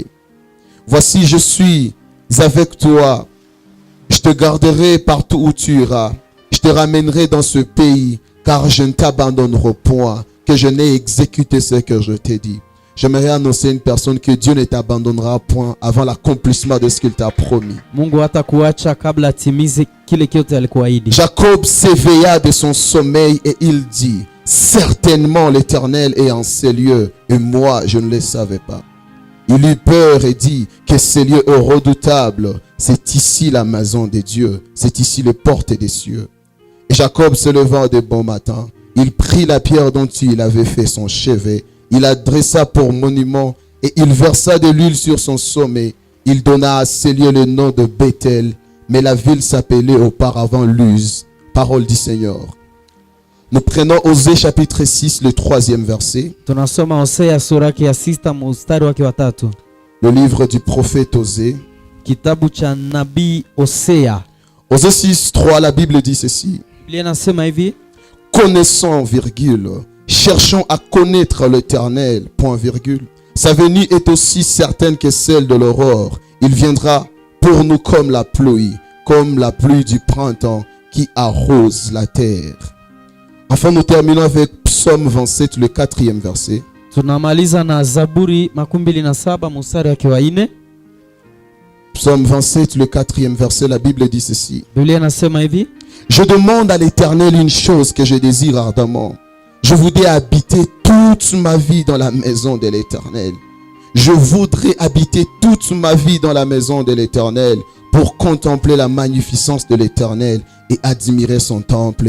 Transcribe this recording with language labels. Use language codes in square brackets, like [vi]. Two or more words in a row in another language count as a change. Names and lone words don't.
[fr] Voici, je suis avec toi. Je te garderai partout où tu iras. Je te ramènerai dans ce pays, car je ne t'abandonnerai point, que je n'ai exécuté ce que je t'ai dit. J'aimerais annoncer à une personne que Dieu ne t'abandonnera point avant l'accomplissement de ce qu'il t'a promis. [sw] Mungu hatakuacha kabla atimize kile kiote alikuahidi. [fr] Jacob s'éveilla de son sommeil et il dit: certainement l'Éternel est en ces lieux, et moi je ne le savais pas. Il eut peur et dit que ces lieux redoutables, c'est ici la maison de Dieu, c'est ici les portes des cieux. Et Jacob se leva de bon matin, il prit la pierre dont il avait fait son chevet, il la dressa pour monument et il versa de l'huile sur son sommet. Il donna à ces lieux le nom de Bethel, mais la ville s'appelait auparavant Luz. Parole du Seigneur. Nous prenons Osée chapitre 6, le 3e verset. [sw] Tunasoma Hosea sura yake ya 6 mstari wake wa 3. [fr] Le livre du prophète Osée. [sw] Kitabu cha nabii Hosea. [fr] Osée 6, 3, la Bible dit ceci. [sw] Biblia inasema hivi: [fr] connaissons, virgule, cherchons à connaître l'Éternel, point virgule. Sa venue est aussi certaine que celle de l'aurore. Il viendra pour nous comme la pluie du printemps qui arrose la terre. Enfin, nous terminons avec Psaume 27, le 4e verset. [sw] Tunamaliza na Zaburi 27 mstari wake wa 4. [fr] Psaume 27, le 4e verset, la Bible dit ceci. [sw] Biblia inasema hivi: [fr] je demande à l'Éternel une chose que je désire ardemment. Je voudrais habiter toute ma vie dans la maison de l'Éternel. Je voudrais habiter toute ma vie dans la maison de l'Éternel pour contempler la magnificence de l'Éternel et admirer son temple.